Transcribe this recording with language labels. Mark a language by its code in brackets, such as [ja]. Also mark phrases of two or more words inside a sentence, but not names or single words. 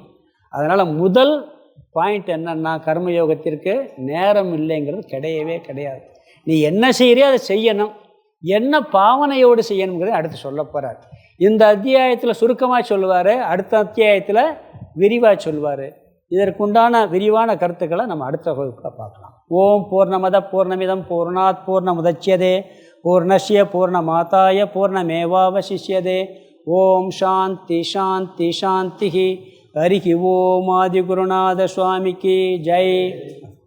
[ta] அதனால் முதல் பாயிண்ட் என்னன்னா, கர்மயோகத்திற்கு நேரம் இல்லைங்கிறது கிடையவே கிடையாது. நீ என்ன செய்கிறியோ அதை செய்யணும். என்ன பாவனையோடு செய்யணுங்கிறது அடுத்து சொல்ல போகிறார். இந்த அத்தியாயத்தில் சுருக்கமாக சொல்லுவார், அடுத்த அத்தியாயத்தில் விரிவாக சொல்லுவார். இதற்குண்டான விரிவான கருத்துக்களை நம்ம அடுத்த வகுப்பில் பார்க்கலாம். [sa] ओम् पूर्णमदः पूर्णमिदं पूर्णात् पूर्णमुदच्यते पूर्णस्य पूर्णमादाय पूर्णमेवावशिष्यते. ओम् शान्तिः शान्तिः शान्तिः. हरि ओम् [ta] ஆதிகுருநாத சுவாமிக்கு ஜெய்.